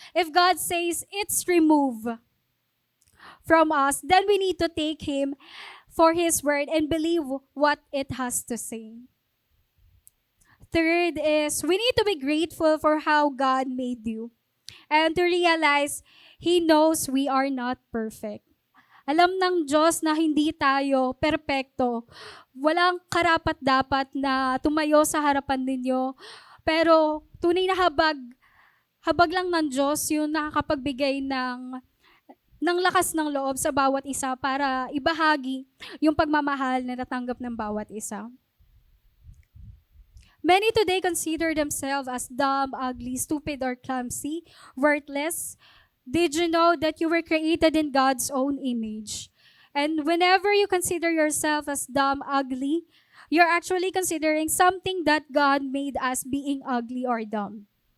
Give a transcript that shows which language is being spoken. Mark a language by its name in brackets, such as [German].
[English] If God says it's removed from us, then we need to take Him for His word and believe what it has to say. Third is, we need to be grateful for how God made you and to realize He knows we are not perfect. [Filipino] Alam ng Diyos na hindi tayo perpekto. Walang karapat-dapat na tumayo sa harapan ninyo. Pero tunay na habag lang ng Diyos yung nakakapagbigay ng lakas ng loob sa bawat isa para ibahagi yung pagmamahal na natanggap ng bawat isa. [English] Many today consider themselves as dumb, ugly, stupid, or clumsy, worthless. Did you know that you were created in God's own image? And whenever you consider yourself as dumb, ugly, you're actually considering something that God made as being ugly or dumb.